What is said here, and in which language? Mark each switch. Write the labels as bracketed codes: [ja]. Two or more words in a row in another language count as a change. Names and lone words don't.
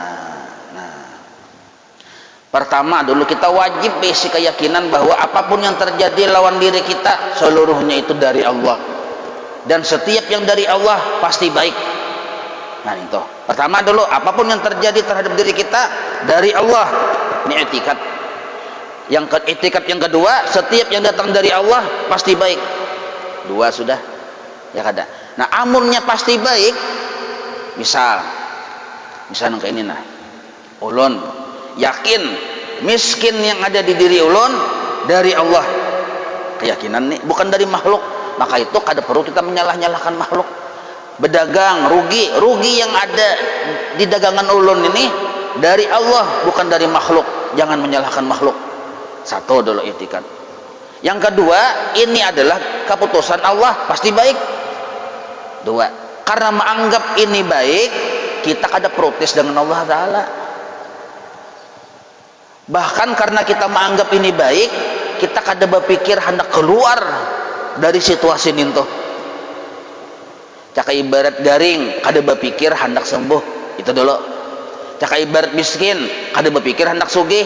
[id] Nah, pertama dulu kita wajib basic keyakinan bahwa apapun yang terjadi lawan diri kita seluruhnya itu dari Allah, dan setiap yang dari Allah pasti baik. Nah itu pertama dulu, apapun yang terjadi terhadap diri kita dari Allah, ini etikat. Yang etikat yang kedua, setiap yang datang dari Allah pasti baik. [bjn] Dua sudah ya kada. Nah amunnya pasti baik, misal kayak ini nah, ulun yakin miskin yang ada di diri ulun dari Allah, [id] keyakinan nih bukan dari makhluk, maka itu kada perlu kita menyalah-nyalahkan makhluk. Berdagang rugi yang ada di dagangan ulun ini dari Allah bukan dari makhluk, jangan menyalahkan makhluk. Satu dulu etikat. Yang kedua, ini adalah keputusan Allah pasti baik. Dua, karena menganggap ini baik, kita kada protes dengan Allah Ta'ala. Bahkan karena kita menganggap ini baik, kita kada berpikir hendak keluar dari situasi itu. [bjn] Caka ibarat garing, kada berpikir hendak sembuh, itu dulu. Caka ibarat miskin, kada berpikir hendak sugih.